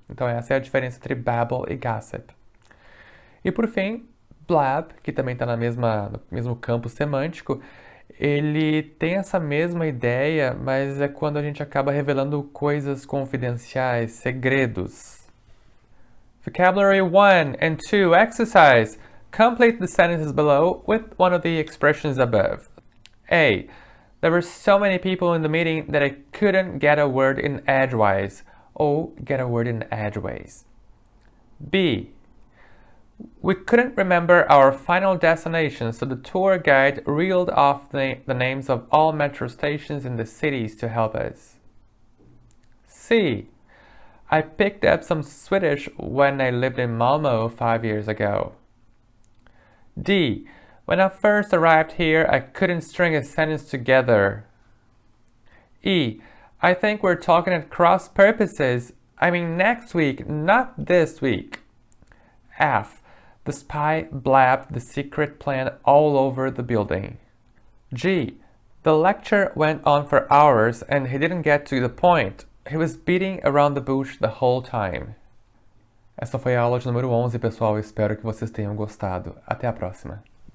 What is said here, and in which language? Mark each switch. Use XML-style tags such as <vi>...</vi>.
<pt>Então essa é a diferença entre babble e gossip. E por fim, blab, que também está no mesmo campo semântico, ele tem essa mesma ideia, mas é quando a gente acaba revelando coisas confidenciais, segredos.</pt> <en>Vocabulary 1 and 2 exercise. Complete the sentences below with one of the expressions above. A. There were so many people in the meeting that I couldn't get a word in edgewise.</en> <pt>Ou</pt> <en>get a word in edgeways. B. We couldn't remember our final destination, so the tour guide reeled off the names of all metro stations in the cities to help us. C. I picked up some Swedish when I lived in Malmo 5 years ago. D. When I first arrived here, I couldn't string a sentence together. E. I think we're talking at cross purposes. I mean next week, not this week. F. The spy blabbed the secret plan all over the building. G. The lecture went on for hours and he didn't get to the point. He was beating around the bush the whole time.</en> <pt>Essa foi a aula de número 11, pessoal. Espero que vocês tenham gostado. Até a próxima.</pt>